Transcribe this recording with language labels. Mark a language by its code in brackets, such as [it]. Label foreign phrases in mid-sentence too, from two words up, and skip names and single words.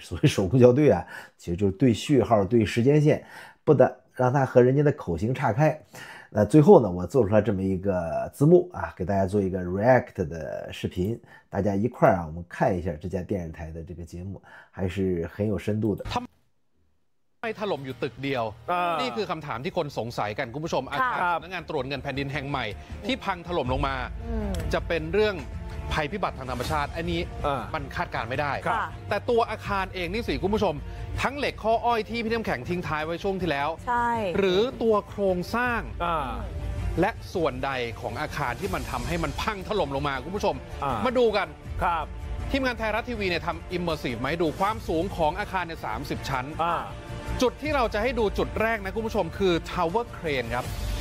[zh] 所谓手工校对啊，其实就是对序号、对时间线，不得让它和人家的口型岔开。那最后呢，我做出来这么一个字幕啊，给大家做一个 React 的视频，大家一块儿我们看一下这家电视台的这个节目，还是很有深度的。 [th] ไม่ถล่มอยู่ตึกเดียวนี่คือคำถามที่คนสงสัยกันคุณผู้ชมอาคารสำนักงานตรวจเงินแผ่นดินแห่งใหม่ที่พังถล่มลงมาจะเป็นเรื่อง ภัยพิบัติทางธรรมชาติอันนี้มันคาดการณ์ไม่ได้แต่ตัวอาคารเองนี่สิคุณผู้ชมทั้งเหล็กข้ออ้อยที่พี่น้ำแข็งทิ้งท้ายไว้ช่วงที่แล้วหรือตัวโครงสร้างและส่วนใดของอาคารที่มันทำให้มันพังถล่มลงมาคุณผู้ชมมาดูกันทีมงานไทยรัฐทีวีเนี่ยทำ Immersive มาให้ดูความสูงของอาคารใน30 ชั้นจุดที่เราจะให้ดูจุดแรกนะคุณผู้ชมคือ [en] Tower Crane [th] ครับ